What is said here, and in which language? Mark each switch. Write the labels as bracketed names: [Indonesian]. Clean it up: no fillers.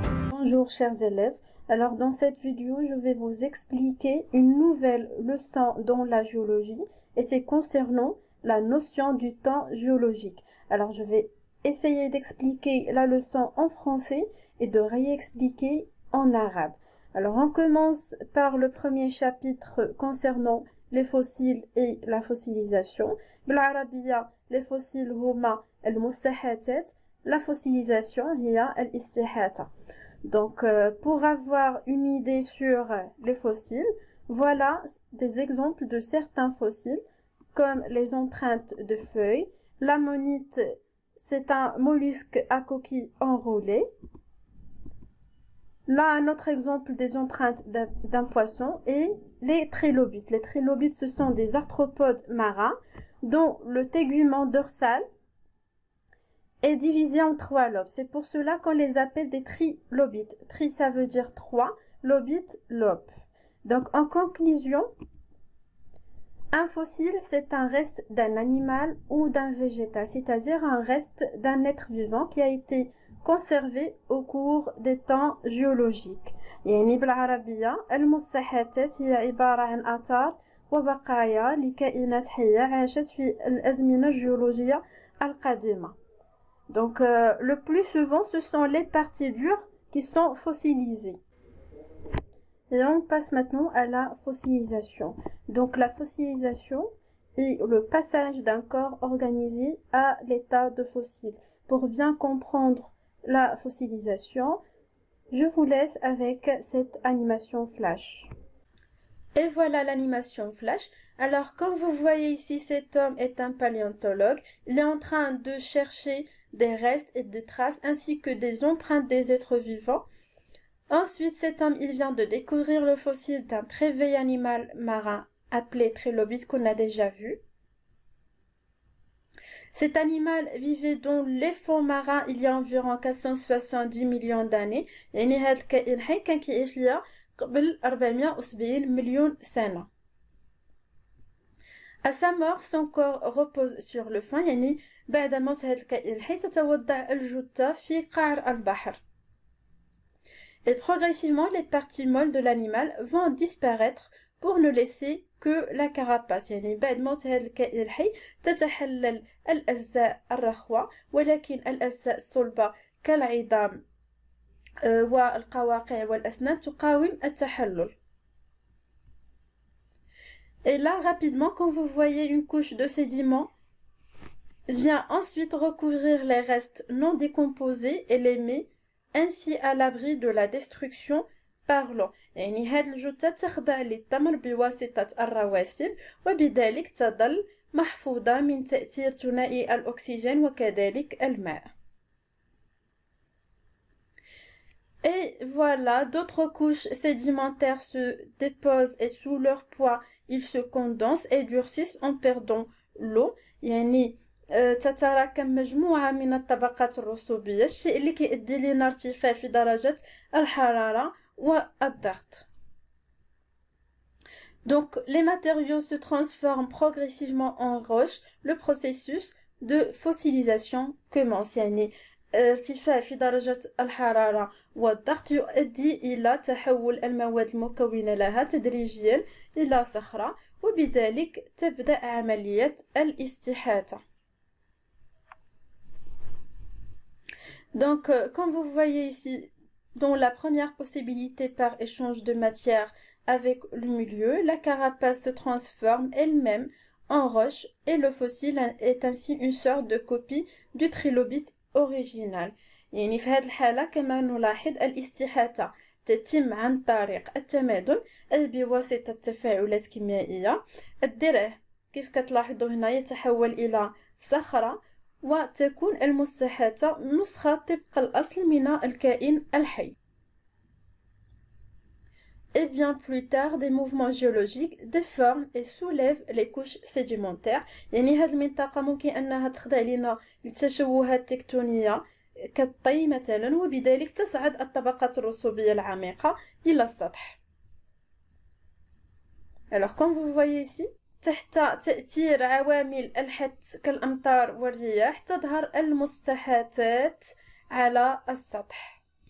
[French] Bonjour chers élèves, alors dans cette vidéo je vais vous expliquer une nouvelle leçon dans la géologie et c'est concernant la notion du temps géologique. Alors je vais essayer d'expliquer la leçon en français et de réexpliquer en arabe. Alors on commence par le premier chapitre concernant les fossiles et la fossilisation. [Arabic] بالعربية [French] les fossiles [Arabic] هما المستحاثات. [French] La fossilisation [Arabic] هي الاستحاثة. [French] Donc, pour avoir une idée sur les fossiles, voilà des exemples de certains fossiles, comme les empreintes de feuilles. L'ammonite, c'est un mollusque à coquille enroulée. Là, un autre exemple des empreintes d'un poisson et les trilobites. Les trilobites, ce sont des arthropodes marins dont le tégument dorsal est divisé en 3 lobes. C'est pour cela qu'on les appelle des trilobites. Tri, ça veut dire 3, lobite, lobe. Donc, en conclusion, un fossile, c'est un reste d'un animal ou d'un végétal, c'est-à-dire un reste d'un être vivant qui a été conservé au cours des temps géologiques. [Arabic] يعني بالعربية المستحاثات هي عبارة عن آثار وبقايا لكائنات حية عاشت في الأزمنة الجيولوجية القديمة. [French] Donc, le plus souvent, ce sont les parties dures qui sont fossilisées. Et on passe maintenant à la fossilisation. Donc, la fossilisation est le passage d'un corps organisé à l'état de fossile. Pour bien comprendre la fossilisation, je vous laisse avec cette animation flash. Et voilà l'animation flash. Alors, comme vous voyez ici, cet homme est un paléontologue. Il est en train de chercher des restes et des traces ainsi que des empreintes des êtres vivants. Ensuite, cet homme, il vient de découvrir le fossile d'un très vieil animal marin appelé trilobite qu'on a déjà vu. Cet animal vivait dans les fonds marins il y a environ 470 millions d'années. [Arabic] يعني هذا الكائن حي كان كيعيش ليا قبل 470 مليون سنة. [French] À sa mort, son corps repose sur le fond. [Arabic] يعني بعد موت هذا الكائن الحي تتوضع الجثة في قعر البحر. [French] Et progressivement, les parties molles de l'animal vont disparaître pour ne laisser que la carapace. [Arabic] يعني بعد موت هذا الكائن الحي تتحلل الأجزاء الرخوة ولكن الأجزاء الصلبة كالعظام والقواقع والأسنان تقاوم التحلل. [French] Et là, rapidement, quand vous voyez une couche de sédiments, vient ensuite recouvrir les restes non décomposés et les met ainsi à l'abri de la destruction par l'eau. [Arabic] يعني هذه الجثة تخضع للتمر بواسطة الرواسب وبذلك تظل محفوظة من تأثير ثنائي الأكسجين وكذلك الماء. [French] Et voilà, d'autres couches sédimentaires se déposent et sous leur poids, ils se condensent et durcissent en perdant l'eau. [Arabic] يعني تتراكم مجموعة من الطبقات الرسوبية الشيء اللي كيؤدي لنا ارتفاع في درجة الحرارة والضغط. [French] Donc, les matériaux se transforment progressivement en roches. Le processus de fossilisation commence. [Arabic] يعني ارتفاع في درجة الحرارة والضغط يؤدي إلى تحول المواد المكونة لها تدريجيا إلى صخرة وبذلك تبدأ عملية الاستحاثة. [French] Donc, comme vous voyez ici, dans la première possibilité par échange de matière avec le milieu, la carapace se transforme elle-même en roche et le fossile est ainsi une sorte de copie du trilobite original. [Arabic] يعني في هذه الحالة كما نلاحظ الاستحاثة تتم عن طريق التمادن أي بواسطة تفاعلات كيميائية. الدرع كيف كتلاحظوا هنا يتحول إلى صخرة وتكون المستحاثة نسخة طبق الأصل من الكائن الحي. [French] Et bien plus tard, des mouvements géologiques déforment et soulèvent les couches sédimentaires. [Arabic] يعني هذه المنطقة ممكن أنها تخضع لنا لتشوهات تكتونية كالطي مثلا وبذلك تصعد الطبقات الرسوبية العميقة إلى السطح. [French] Alors comme vous voyez ici, [Arabic] تحت تأثير عوامل الحث كالأمطار والرياح تظهر المستحاثات على السطح.